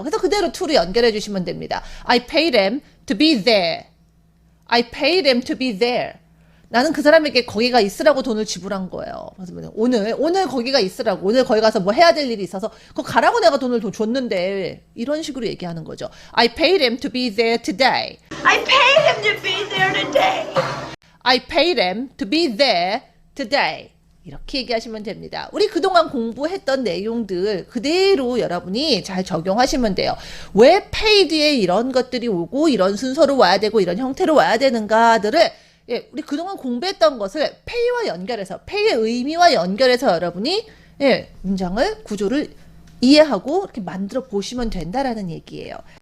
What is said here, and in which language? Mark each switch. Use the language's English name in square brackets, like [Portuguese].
[Korean] 그래서 그대로 to를 연결해 주시면 됩니다. [English] I paid him to be there. I paid him to be there. [Korean] 나는 그 사람에게 거기가 있으라고 돈을 지불한 거예요. 그래서 오늘 거기가 있으라고, 오늘 거기 가서 뭐 해야 될 일이 있어서 그거 가라고 내가 돈을 줬는데 이런 식으로 얘기하는 거죠. [English] I paid him to be there today. I paid him to be there today. I paid him to be there today. [Korean] 이렇게 얘기하시면 됩니다. 우리 그동안 공부했던 내용들 그대로 여러분이 잘 적용하시면 돼요. 왜 paid에 이런 것들이 오고 이런 순서로 와야 되고 이런 형태로 와야 되는가들을 예, 우리 그동안 공부했던 것을 pay와 연결해서 pay의 의미와 연결해서 여러분이 예, 문장을 구조를 이해하고 이렇게 만들어 보시면 된다라는 얘기예요.